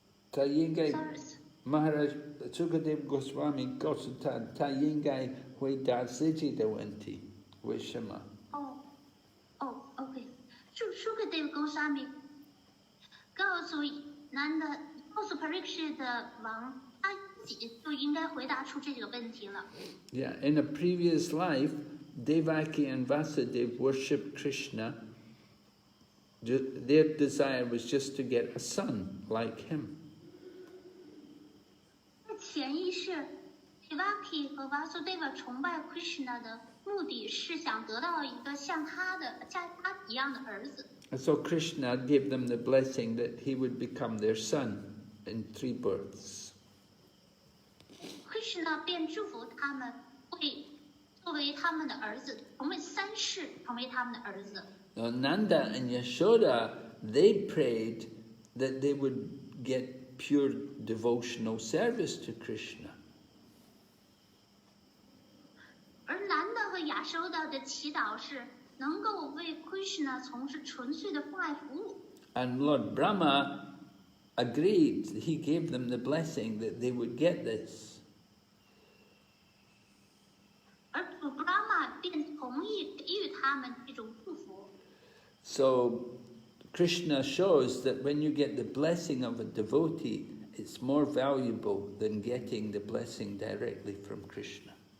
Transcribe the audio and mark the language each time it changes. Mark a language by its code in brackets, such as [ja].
[zh] 他应该 Maharaj Sukadeva Goswami 告诉他应该回答自己的问题，为什么？OK， Sukadeva Goswami 告诉 Parikshit 王，他自己就应该回答出这个问题了。 [en] Yeah, in a previous life, Devaki and Vasudeva worshipped Krishna. Their desire was just to get a son like him. [zh] 在前一世 Devaki 和 Vasudeva 崇拜 Krishna 的目的是想得到一个像他一样的儿子。 [en] And so Krishna gave them the blessing that he would become their son in 3 births. [zh] Krishna 便祝福他们会作为他们的儿子，成为3世成为他们的儿子。 [en] Now Nanda and Yashoda, they prayed that they would get pure devotional service to Krishna. [zh] 而南的和亚收的祈祷是能够为 Krishna 从事纯粹的奉爱服务。 [en] And Lord Brahma agreed, he gave them the blessing that they would get this. [zh] 而主 Brahma 便同意给予他们这种祝福。 [en] So Krishna shows that when you get the blessing of a devotee, it's more valuable than getting the blessing directly from Krishna.